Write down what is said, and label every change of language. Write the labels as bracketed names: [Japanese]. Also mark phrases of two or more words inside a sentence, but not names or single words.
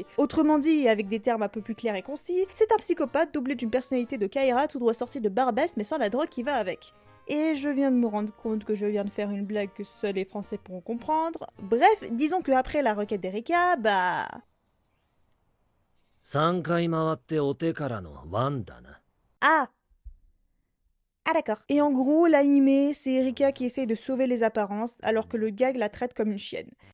[French] Autrement dit, avec des termes un peu plus clairs et concis, c'est un psychopathe doublé d'une personnalité de Kaira tout droit sorti de Barbès mais sans la drogue qui va avec. Et je viens de me rendre compte que je viens de faire une blague que seuls les Français pourront comprendre. Bref, disons que après la requête d'Erika, bah... [Japanese] 3 回回ってお手からのワンだな。 [French] Ah. Ah d'accord. Et en gros, l'animé, c'est Erika qui essaie de sauver les apparences alors que le gag la traite comme une chienne.